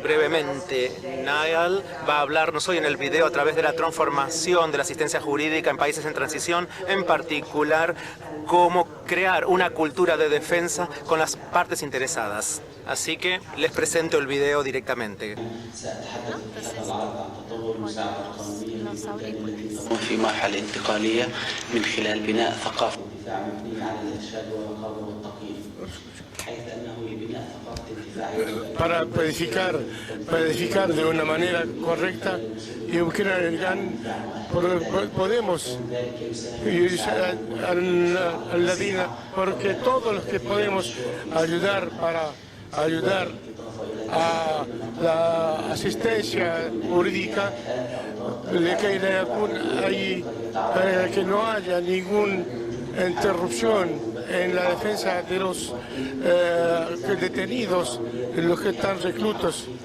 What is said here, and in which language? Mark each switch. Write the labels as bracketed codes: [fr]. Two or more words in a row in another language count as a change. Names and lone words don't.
[es] brevemente. Nayal va a hablarnos hoy en el video a través de la transformación de la asistencia jurídica en países en transición, en particular cómo crear una cultura de defensa con las partes interesadas. Así que les presento el video directamente. [ar] في مرحلة انتقالية من خلال بناء ثقافة الدفاع مبنية على الإرشاد والرقابة والتقييم حيث أنه ببناء ثقافة الدفاع [es] para planificar de una manera correcta y podemos al-Ladina, porque todos los que podemos ayudar a la asistencia jurídica para que no haya ninguna interrupción en la defensa de los detenidos, los que están reclutos.